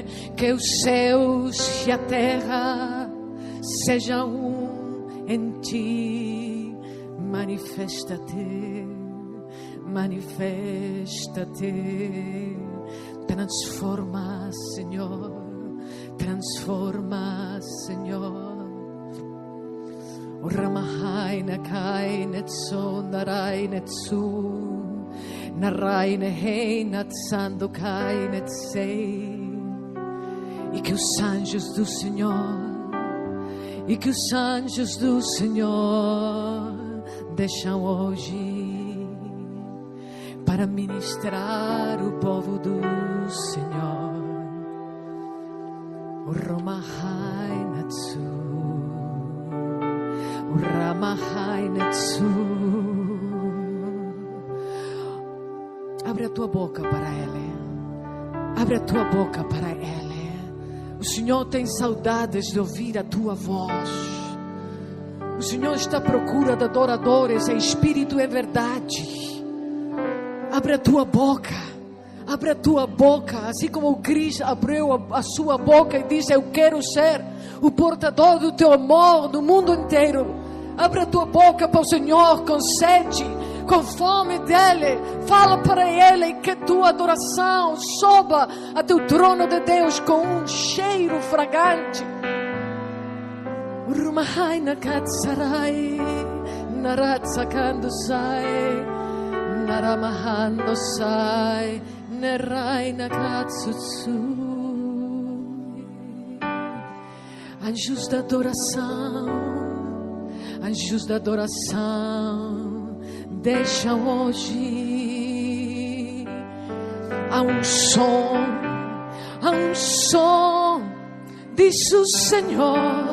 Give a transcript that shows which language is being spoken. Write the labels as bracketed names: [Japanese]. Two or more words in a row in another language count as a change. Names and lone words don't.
[Portuguese] Que os céus e a terra sejam um em Ti. Manifesta-te, manifesta-te. Transforma, Senhor, transforma, Senhor. Ramahai na kai netso narai netsu narai nehei natsando kai netsei. E que os anjos do Senhor, e que os anjos do Senhor deixam hoje para ministrar o povo do Senhor. Ramahai natsu, Ramahai natsu. Abre a tua boca para Ele. Abre a tua boca para Ele. O Senhor tem saudades de ouvir a tua voz. O Senhor está à procura de adoradores em espírito e verdade. Abre a tua boca. Abre a tua boca. Assim como o Cristo abriu a sua boca e disse: eu quero ser o portador do teu amor no mundo inteiro. Abre a tua boca para o Senhor com sede, com fome dEle. Fala para Ele que tua adoração soba a teu trono de Deus com um cheiro fragante. Urmahai na katsarai, naratsakando sai, naramahando sai, nerai na katsutsu. Anjos da adoração, Anjos da adoração, deixam hoje. Há um som, diz o Senhor.